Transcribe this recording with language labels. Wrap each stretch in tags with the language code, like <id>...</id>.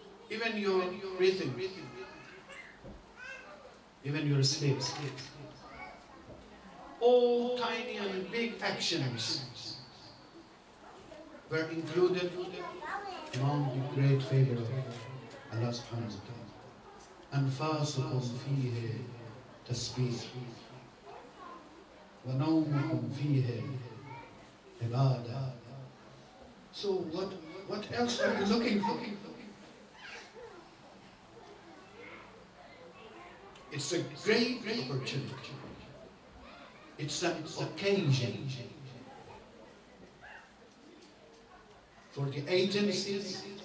<en>Even your breathing, even your sleep. All tiny and big actions were included among the great favor of Allah subhanahu wa ta'ala.</en> <ar>أنفاسكم فيه تسبيح ونومكم فيه عبادة.</ar> <en>So what else are you looking for? It's a great opportunity. It's an occasion for the agencies.</en>